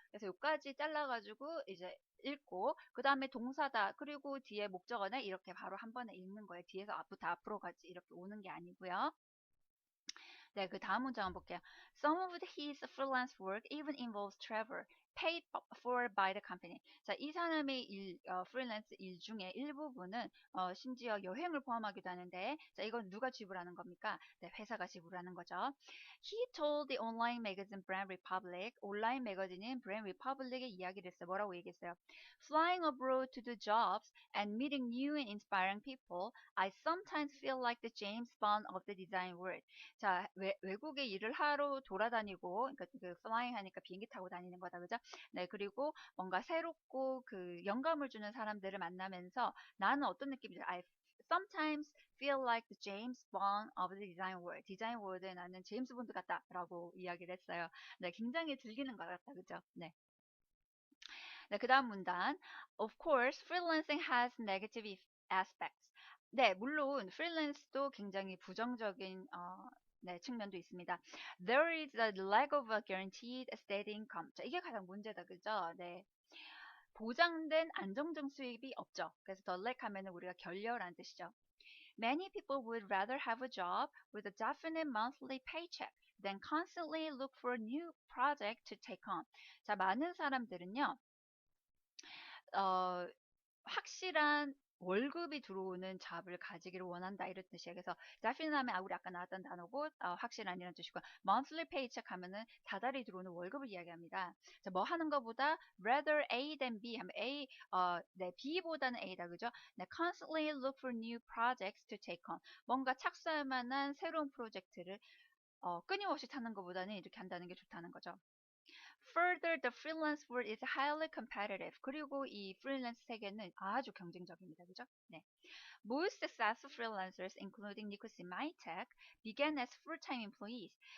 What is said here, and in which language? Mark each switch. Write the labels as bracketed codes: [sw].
[ko] 그래서 여기까지 잘라가지고 이제 읽고 그 다음에 동사다 그리고 뒤에 목적어네 이렇게 바로 한 번에 읽는 거예요. 뒤에서 앞부터 앞으로까지 이렇게 오는 게 아니고요. 네, 그 다음 문장 한번 볼게요. [en] Some of his freelance work even involves travel, paid for by the company. [ko] 자, 이 사람의 프리랜스 일 중에 일부분은 심지어 여행을 포함하기도 하는데, 자, 이건 누가 지불하는 겁니까? 네, 회사가 지불하는 거죠. [en] He told the online magazine Brand Republic, [ko] 온라인 매거진인 Brand Republic의 이야기를 했어요. 뭐라고 얘기했어요? [en] Flying abroad to do jobs and meeting new and inspiring people, I sometimes feel like the James Bond of the design world. [ko] 자, 외국에 일을 하러 돌아다니고, 그러니까 그 flying 하니까 비행기 타고 다니는 거다, 그죠? 네, 그리고 뭔가 새롭고 그 영감을 주는 사람들을 만나면서 나는 어떤 느낌이죠? [en] I sometimes feel like the James Bond of the design world. [ko] 디자인 월드에 나는 제임스 본드 같다라고 이야기를 했어요. 네, 굉장히 즐기는 것 같다, 그죠? 네. 네, 그 다음 문단. [en] Of course, freelancing has negative aspects. [ko] 네, 물론 프리랜스도 굉장히 부정적인 네, 측면도 있습니다. [en] There is a lack of a guaranteed steady income. [ko] 자, 이게 가장 문제다, 그죠? 네. 보장된 안정적 수입이 없죠. 그래서 the lack 하면은 우리가 결렬한 뜻이죠. [en] Many people would rather have a job with a definite monthly paycheck than constantly look for a new project to take on. [ko] 자, 많은 사람들은요, 어, 확실한 월급이 들어오는 잡을 가지기를 원한다 이런 뜻이에요. 그래서 definite 하면 우리 아까 나왔던 단어고 확실한 이런 뜻이고 monthly paycheck 하면은 다달이 들어오는 월급을 이야기합니다. 자, 뭐 하는 것보다 [en] rather A than B [ko] 하면 A 네, B보다는 A다 그죠? 네, [en] constantly look for new projects to take on [ko] 뭔가 착수할 만한 새로운 프로젝트를 끊임없이 찾는 것보다는 이렇게 한다는 게 좋다는 거죠. [en] Further, the freelance world is highly competitive. [ko] 그리고 이 프리랜스 세계는 아주 경쟁적입니다. 그죠? 네. [en] Most successful freelancers, including Nicosia Mytech, began as full-time employees.